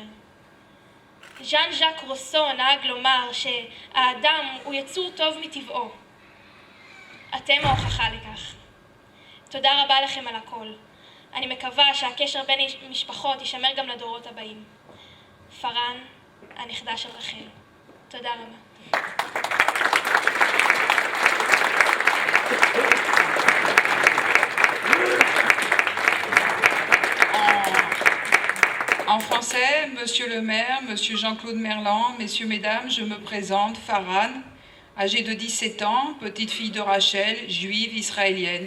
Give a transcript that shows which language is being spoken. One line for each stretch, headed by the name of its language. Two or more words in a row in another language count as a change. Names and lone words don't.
Hebrew: ז'אן ז'אק רוסו נהג לומר שהאדם הוא יצור טוב מטבעו. אתם ההוכחה לכך. תודה רבה לכם על הכל. אני מקווה שהקשר בין משפחות יישמר גם לדורות הבאים. פארן, הנכדה של רחל. תודה רבה.
French: En français, Monsieur le maire, Monsieur Jean-Claude Merlan, Messieurs, Mesdames, je me présente, Faran, âgée de 17 ans, petite fille de Rachel, juive israélienne.